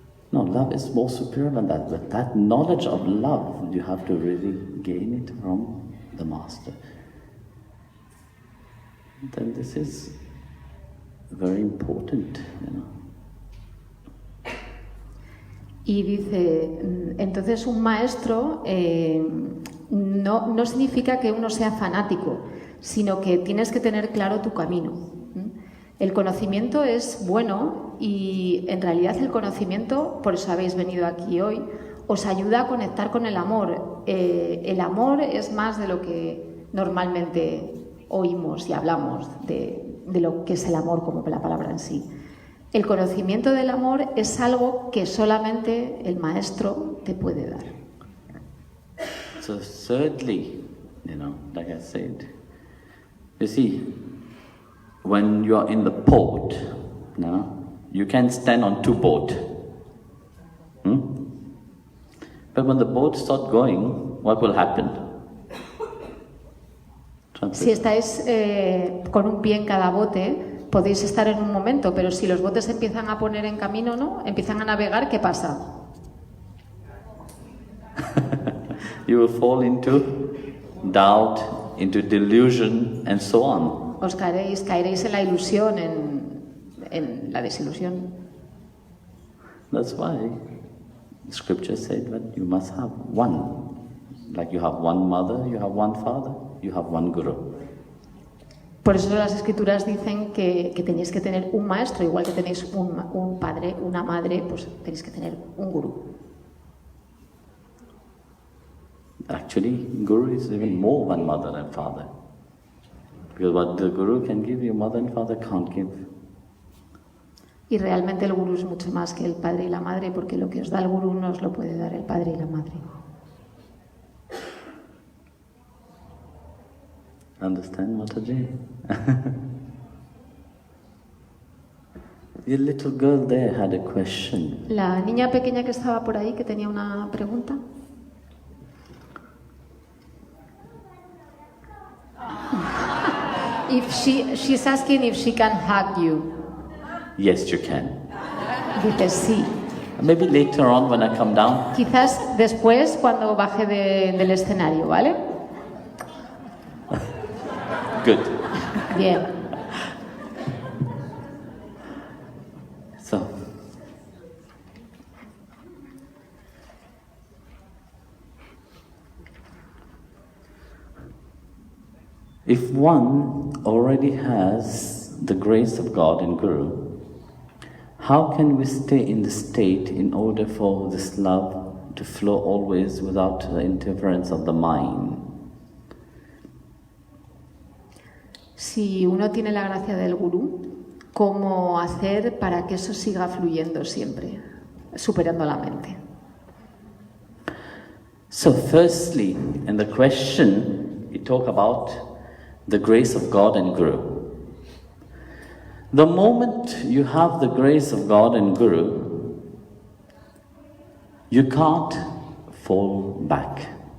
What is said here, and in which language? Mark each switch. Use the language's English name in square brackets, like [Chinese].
[English] No, love is more superior than that. But that knowledge of love, you have to really gain it from the Master. Then this is very important, you know. [Spanish] Y dice, entonces un maestro no significa que uno sea fanático, sino que tienes que tener claro tu camino. El conocimiento es bueno y en realidad el conocimiento, por eso habéis venido aquí hoy, os ayuda a conectar con el amor. El amor es más de lo que normalmente oímos y hablamos de lo que es el amor como la palabra en sí. El conocimiento del amor es algo que solamente el maestro te puede dar. [English] So thirdly, you know, like I said, you see, when you are in the port, you can stand on two boats. But when the boat starts going, what will happen? [Spanish] Si estáis con un pie en cada bote, podéis estar en un momento, pero si los botes se empiezan a poner en camino, ¿no? Empiezan a navegar, ¿qué pasa? [English] You will fall into doubt, into delusion, and so on. [Spanish] Os caeréis en la ilusión, en la desilusión. [English] That's why the scripture said that you must have one. Like you have one mother, you have one father, you have one guru. [Spanish] Por eso las escrituras dicen que tenéis que tener un maestro, igual que tenéis un padre, una madre, pues tenéis que tener un gurú. [English] Actually, guru is even more than mother and father. Because what the guru can give, your mother and father can't give. [Spanish] Y realmente el gurú es mucho más que el padre y la madre, porque lo que os da el gurú no os lo puede dar el padre y la madre. [English] Understand, Mataji? Your little girl there had a question. [Spanish] La niña pequeña que estaba por ahí, que tenía una pregunta. [English] If she's asking if she can hug you. Yes, you can. [Spanish] Dice sí. [English] Maybe later on when I come down. [Spanish] Quizás después cuando baje del escenario, ¿vale? [English] Good. [Spanish] Bien. [English] So, if one already has the grace of God and Guru, how can we stay in the state in order for this love to flow always without the interference of the mind? [Spanish] Si uno tiene la gracia del gurú, ¿cómo hacer para que eso siga fluyendo siempre, superando la mente? [English] So firstly, in the question, we talk about the grace of God and Guru. The moment you have the grace of God and Guru, you can't fall back.